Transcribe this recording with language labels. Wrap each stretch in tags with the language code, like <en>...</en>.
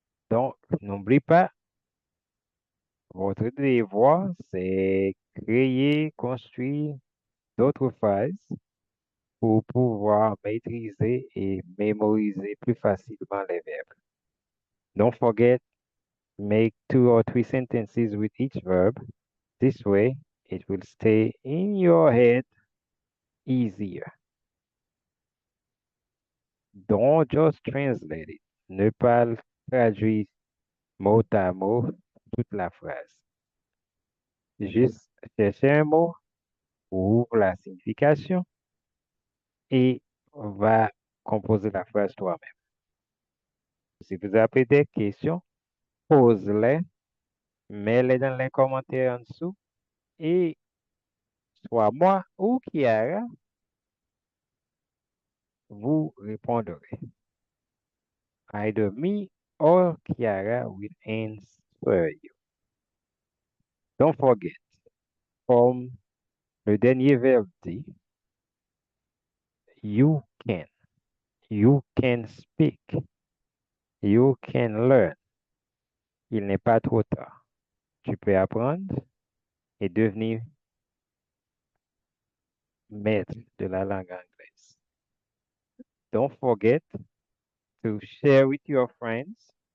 <fr>Donc, n'oublie pas, votre devoir, c'est créer, construire d'autres phrases pour pouvoir maîtriser et mémoriser plus facilement les verbes.</fr> <en>Don't forget, make 2 or 3 sentences with each verb. This way, it will stay in your head easier. Don't just translate it.</en> <fr>Ne pas traduire mot à mot toute la phrase. Juste chercher un mot, ouvre la signification et va composer la phrase toi-même. Si vous avez des questions, pose-les, mets-les dans les commentaires en dessous et soit moi ou Kiara vous répondrez.</fr> <en>Either me or Kiara will answer you. Don't forget,</en> <fr>comme le dernier verbe dit,</fr> <en>you can. You can speak. You can learn.</en> <fr>Il n'est pas trop tard. Tu peux apprendre et devenir maître de la langue anglaise.</fr> <en>Don't forget to share with your friends.</en>